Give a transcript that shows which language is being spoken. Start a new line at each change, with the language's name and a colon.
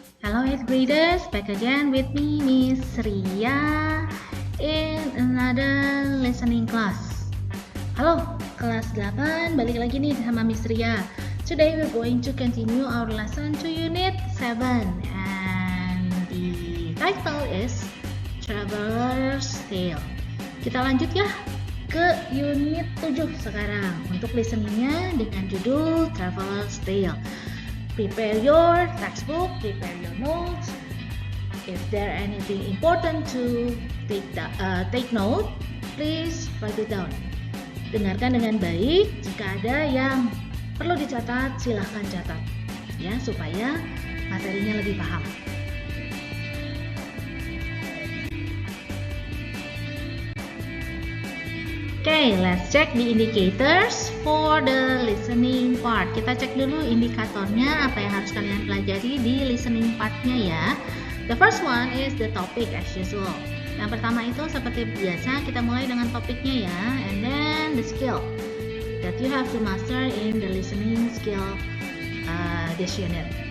English: Hello 8th graders, back again with me, Miss Ria, in another listening class.
Indonesian: Halo, kelas 8, balik lagi nih sama Miss Ria.
English: Today we're going to continue our lesson to Unit 7, and the title is Traveler's Tale.
Indonesian: Kita lanjut ya ke Unit 7 sekarang untuk listeningnya dengan judul Traveler's Tale.
English: Prepare your textbook, prepare your notes. If there anything important to take note, please write it down.
Indonesian: Dengarkan dengan baik. Jika ada yang perlu dicatat, silahkan catat, ya, supaya materinya lebih paham.
English: Okay, let's check the indicators for the listening part.
Indonesian: Kita cek dulu indikatornya, apa yang harus kalian pelajari di listening partnya ya.
English: The first one is the topic as usual.
Indonesian: Yang pertama itu seperti biasa, kita mulai dengan topiknya ya.
English: And then the skill that you have to master in the listening skill this unit.